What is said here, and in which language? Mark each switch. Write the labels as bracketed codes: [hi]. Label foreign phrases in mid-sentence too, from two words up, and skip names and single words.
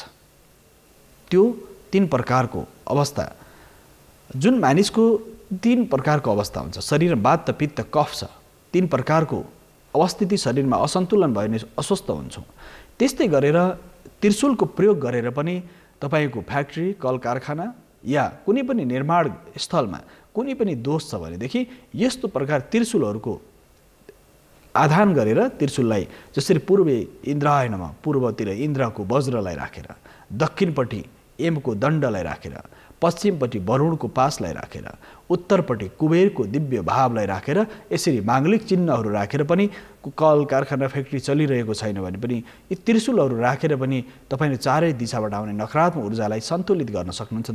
[ne] त्यो 3 प्रकारको अवस्था जुन मानिसको 3 प्रकारको अवस्था हुन्छ, शरीरमा वात पित्त कफ छ, 3 प्रकारको अवस्थिति शरीरमा असन्तुलन भयो भने अस्वस्थ हुन्छौँ। त्यस्तै गरेर त्रिशूलको प्रयोग गरेर पनि तपाईँको फ्याक्ट्री कल कारखाना या कुनै पनि निर्माण स्थलमा कुनै पनि दोष छ भनेदेखि यस्तो प्रकार त्रिशूलहरूको आधान गरेर त्रिशूललाई जसरी [sa] पूर्वे इन्द्राय नमः [ne] पूर्वतिर इन्द्रको वज्रलाई राखेर, दक्षिणपट्टि यमको दण्डलाई राखेर, पश्चिमपट्टि वरुणको पासलाई राखेर, उत्तरपट्टि कुबेरको दिव्य भावलाई राखेर, यसरी माङ्गलिक चिन्हहरू राखेर पनि कल कारखाना फ्याक्ट्री चलिरहेको छैन भने पनि यी त्रिशूलहरू राखेर पनि तपाईँले चारै दिशाबाट आउने नकारात्मक ऊर्जालाई सन्तुलित गर्न सक्नुहुन्छ।